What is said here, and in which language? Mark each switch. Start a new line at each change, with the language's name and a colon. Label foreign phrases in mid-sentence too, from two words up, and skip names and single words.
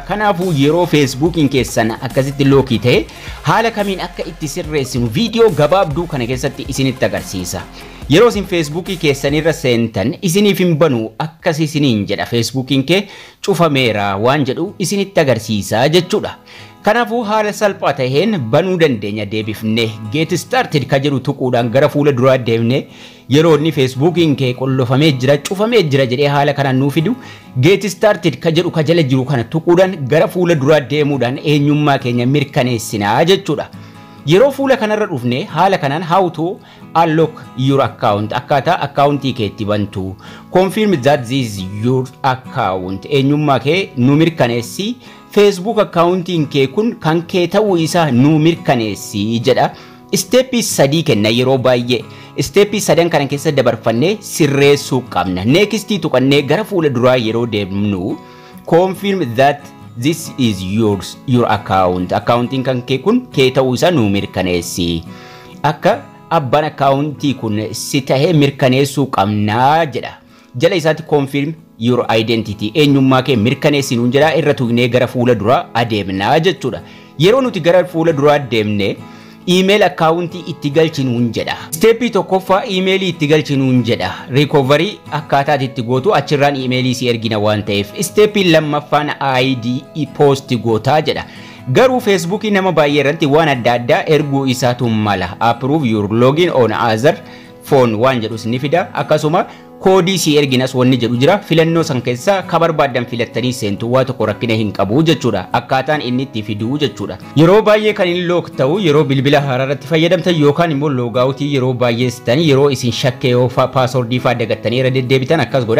Oromo: Kanaafuu yeroo Facebookiin keessan akkasitti lookii tahee haala kamiin akka itti sirreessinu viidiyoo gabaabduu kana keessatti isinitti agarsiisa. Yeroo isin Facebookii keessanirra seentan isiniif hin banu akkas isiniin jedha Facebookiin kee cufameera waan jedhu isinitti agarsiisa jechuudha. Kanaafuu haala salphaa taheen banuu dandeenya deebifnee
English: get started
Oromo: ka jedhu tuquudhaan gara fuula duraa deemnee yeroo inni Facebookiin kee qollofamee jira cufamee jira jedhee haala kanaan nuu fidu
English: get started
Oromo: ka jedhu ka jala jiru kana tuquudhaan gara fuula duraa deemuudhaan eenyummaa keenya mirkaneessinaa jechuudha. Yeroo fuula kanarra dhufne haala kanaan
English: how to unlock your account
Oromo: akkaataa accountii kee itti bantu
English: confirm that this is your account
Oromo: eenyummaa kee nu mirkaneessi Facebook accountiin kee kun kan kee ta'uu isaa nu mirkaneessi jedha. Steepii 3 kenna yeroo baay'ee steepii 3 kana keessa dabarfannee sirreessuu qabna. Next tuqannee gara fuula duraa yeroo deemnu
English: confirm that this is your account
Oromo: accounting kan kee kun kee ta'uu isaa nu mirkaneessi akka abbaan accountii kun si tahee mirkaneessuu qabnaa jedha. Jala isaatti
English: confirm your identity
Oromo: eenyummaa kee mirkaneessinuun jedha. Irra tuqnee gara fuula duraa adeemnaa jechuudha. Yeroo nuti gara fuula duraa deemne email accountii itti galchinuun jedha. Steepii tokkoffaa emailii itti galchinuun jedha. Recovery akkaataa itti gootu achirraan emailii si ergina waan ta'eef. Steepii lammaffaan ID post gootaa jedha. Garuu Facebookii nama baay'ee irratti waan adda addaa erguu isaatu mala.
English: Approve your login on other phone
Oromo: waan jedhu ni fida. Akkasuma koodii si erginas wanni jedhu jira. Filannoo san keessa ka barbaadan filattanii seentu waa tokko rakkina hin qabu jechuudha. Akkaataan inni itti fiduu jechuudha. Yeroo baay'ee kan inni look ta'u yeroo bilbila haaraarratti fayyadamtan yookaan immoo loogaawutii yeroo baay'ee sitan yeroo isin shakkee yoo paaswordii faa dagattanii irra deddeebitan akkas godha.